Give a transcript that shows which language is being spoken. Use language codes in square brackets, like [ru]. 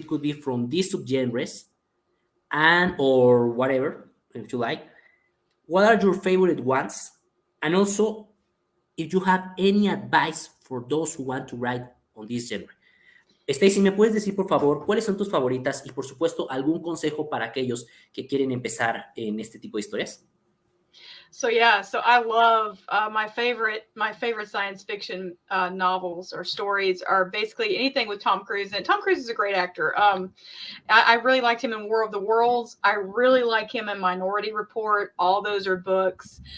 [en] It could be from these subgenres or whatever, if you like. What are your favorite ones? And also, if you have any advice for those who want to write on this genre. [es] Stacy, ¿me puedes decir, por favor, cuáles son tus favoritas y, por supuesto, algún consejo para aquellos que quieren empezar en este tipo de historias? [en] So I love my favorite science fiction novels or stories are basically anything with Tom Cruise. And Tom Cruise is a great actor. I really liked him in War of the Worlds. I really like him in Minority Report. All those are books.